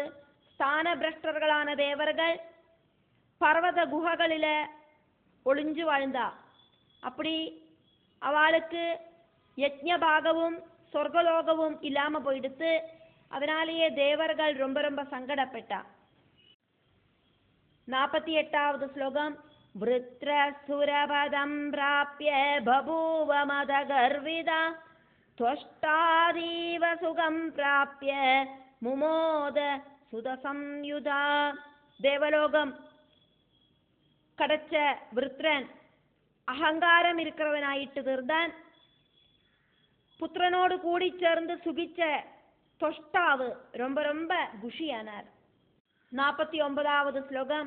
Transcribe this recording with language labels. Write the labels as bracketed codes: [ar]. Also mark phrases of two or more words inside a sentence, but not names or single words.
[ta] ஸ்தானபிரஷ்டர்களான தேவர்கள் பர்வத குகைகளில ஒளிஞ்சு வாழ்ந்தா. அப்படி அவளுக்கு யஜ்ஞபாகவும் சொர்க்கலோகവും இல்லாம போயிடுத்து. அதனாலேயே தேவர்கள் ரொம்ப ரொம்ப சங்கடப்பட்டா. 48ாவது ஸ்லோகம். [sa] वृत्रसुरपदं प्राप्य बभूव मदगर्विदा त्वष्टादीव सुखं प्राप्य मुमोद सुदसंयुधा. [ta] தேவலோகம் கடச்ச விருத்ரன் அகங்காரம் இருக்கிறவனாயிட்டு இருந்தான். புத்திரனோடு கூடி சேர்ந்து சுகிச்ச தொஷ்டாவு ரொம்ப ரொம்ப குஷியானார். 49ாவது ஸ்லோகம்.